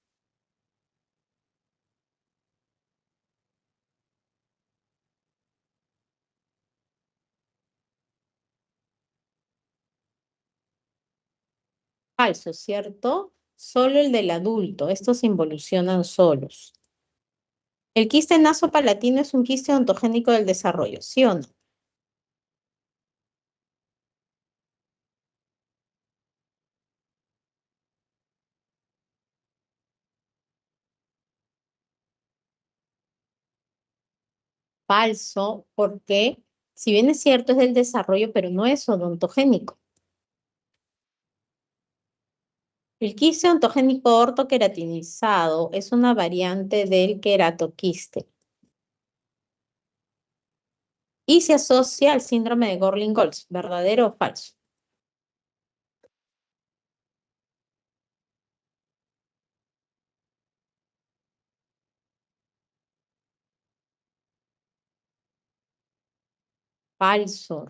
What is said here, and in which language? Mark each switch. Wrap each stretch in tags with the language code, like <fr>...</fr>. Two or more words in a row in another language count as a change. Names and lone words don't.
<es>Falso, ¿cierto? Solo el del adulto. Estos se involucionan solos. ¿El quiste nasopalatino es un quiste ontogénico del desarrollo? ¿Sí o no? Falso, porque si bien es cierto es del desarrollo, pero no es odontogénico. El quiste ontogénico ortoqueratinizado es una variante del queratoquiste y se asocia al síndrome de Gorlin-Goltz. ¿Verdadero o falso? Falso.</es>